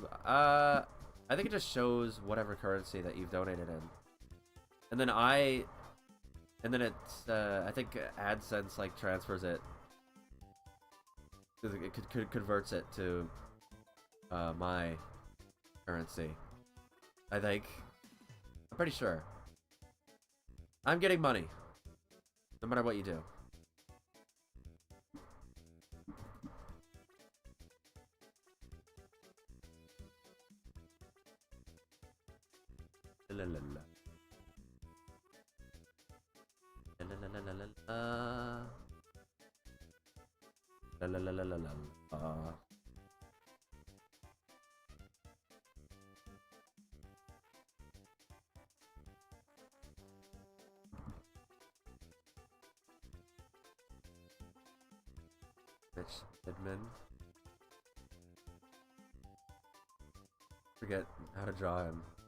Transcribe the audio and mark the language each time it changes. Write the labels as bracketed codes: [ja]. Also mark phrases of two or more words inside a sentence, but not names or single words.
[en] I think it just shows whatever currency that you've donated in, and then it's I think AdSense like transfers it. It converts it to my currency. I think. I'm pretty sure. I'm getting money, no matter what you do. La la la. La la la la la la. La la la la la la. Mitch Midman. Forget how to draw him.